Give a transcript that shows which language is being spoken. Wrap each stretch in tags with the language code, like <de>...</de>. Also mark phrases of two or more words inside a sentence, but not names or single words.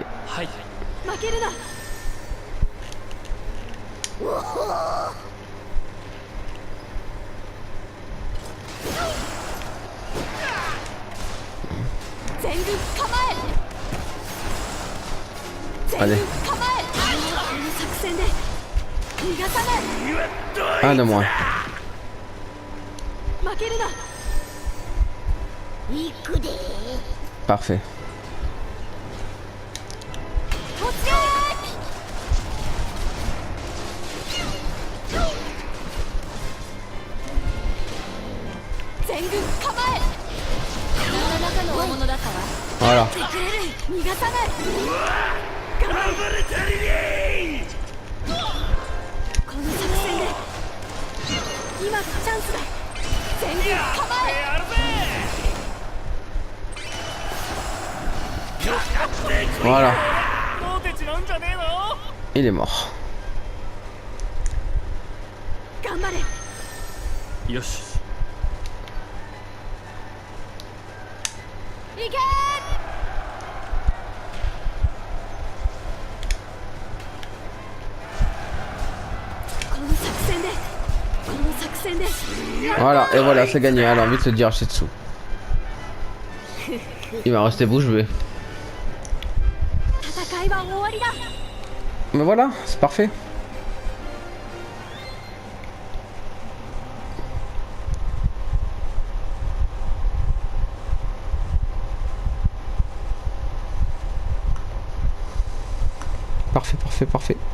<ja>負けるな。全軍構え。全軍構え。この作戦で逃がさない。</ja> <fr>Un de moins.</fr> <ja>負けるな。行くで。</ja> <fr>Parfait.</fr> <ja>突撃。全軍構え。なかなかの大物だったわ。</ja> <fr>Voilà.</fr> <ja>逃がさない。頑張れタリリー。この作戦で今がチャンスだ。全軍構え。</ja> <fr>Voilà. Il est mort.</fr> <ja>頑張れ。よし。行け。この作戦で。この作戦で。</ja> <fr>Voilà, et voilà, c'est gagné. Elle a envie de se dire Shitsu. Il va rester bouche bée.</fr> <ja>戦いは終わりだ。</ja> <fr>Mais voilà, c'est parfait. Parfait, parfait, parfait.</fr>